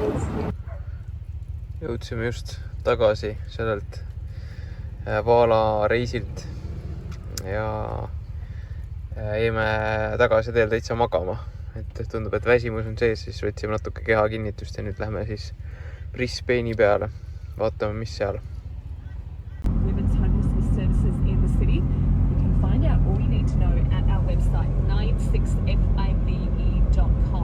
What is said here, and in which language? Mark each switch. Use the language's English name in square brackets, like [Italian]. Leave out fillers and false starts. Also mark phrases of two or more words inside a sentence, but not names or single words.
[Estonian] Jõudsime just tagasi sellelt vaala reisilt ja jäime tagasi teel täitsa magama. Et tundub, et väsimus on sees, siis võtsime natuke kehakinnitust ja nüüd lähme siis Brisbane'i peale. Vaatame, mis seal. [English] Women's homelessness services in the city. You can find out all you need to know at our website 96fabe.com.